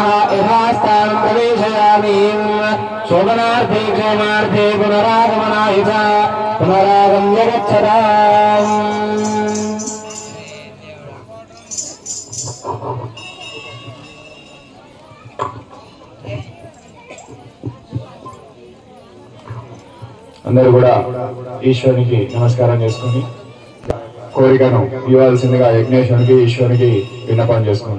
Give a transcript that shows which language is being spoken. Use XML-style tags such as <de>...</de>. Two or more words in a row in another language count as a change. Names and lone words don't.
<sa>यथास्थानं प्रवेशयामि। शोभनार्थे क्षेमार्थे पुनरागमनाय च पुनरागम्य गच्छताम्।</sa> <te>అందరూ కూడా ఈశ్వరునికి నమస్కారం చేసుకుని కోరికను ఇవ్వాల్సిందిగా యజ్ఞేశ్వరునికి ఈశ్వరునికి విన్నపం చేసుకోండి.</te>